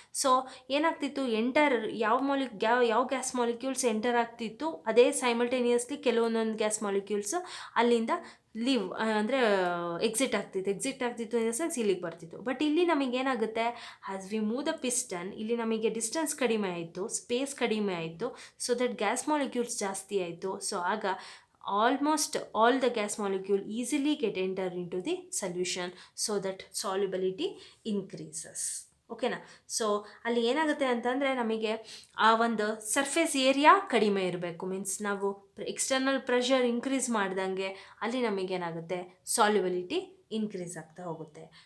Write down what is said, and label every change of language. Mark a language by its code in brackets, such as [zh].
[kn] So ಏನಾಗ್ತಿತ್ತು, ಯಾವ gas molecules enter ಆಗ್ತಿತ್ತು, ಅದೇ ಸೈಮಲ್ಟೇನಿಯಸ್ಲಿ ಕೆಲವೊಂದೊಂದು ಗ್ಯಾಸ್ ಮಾಲಿಕ್ಯೂಲ್ಸ್ ಅಲ್ಲಿಂದ ಲೀವ್ ಅಂದರೆ ಎಕ್ಸಿಟ್ ಆಗ್ತಿತ್ತು ಇನ್ ದ ಸೆನ್ಸ್ ಇಲ್ಲಿಗೆ ಬರ್ತಿತ್ತು. ಬಟ್ ಇಲ್ಲಿ ನಮಗೇನಾಗುತ್ತೆ, [en] as we move the piston, [kn] ಇಲ್ಲಿ ನಮಗೆ ಡಿಸ್ಟೆನ್ಸ್ ಕಡಿಮೆ ಆಯಿತು, ಸ್ಪೇಸ್ ಕಡಿಮೆ ಆಯಿತು. ಸೊ ದಟ್ ಗ್ಯಾಸ್ ಮಾಲಿಕ್ಯೂಲ್ಸ್ ಜಾಸ್ತಿ ಆಯಿತು. [en] So ಆಗ almost all the gas molecule easily get enter into the solution, so that solubility increases. [kn] ಓಕೆನಾ? ಸೊ ಅಲ್ಲಿ ಏನಾಗುತ್ತೆ ಅಂತಂದರೆ, ನಮಗೆ ಆ ಒಂದು ಸರ್ಫೇಸ್ ಏರಿಯಾ ಕಡಿಮೆ ಇರಬೇಕು. ಮೀನ್ಸ್ ನಾವು ಎಕ್ಸ್ಟರ್ನಲ್ ಪ್ರೆಷರ್ ಇನ್ಕ್ರೀಸ್ ಮಾಡ್ದಂಗೆ ಅಲ್ಲಿ ನಮಗೇನಾಗುತ್ತೆ, ಸಾಲ್ಯುಬಿಲಿಟಿ ಇನ್ಕ್ರೀಸ್ ಆಗ್ತಾ ಹೋಗುತ್ತೆ.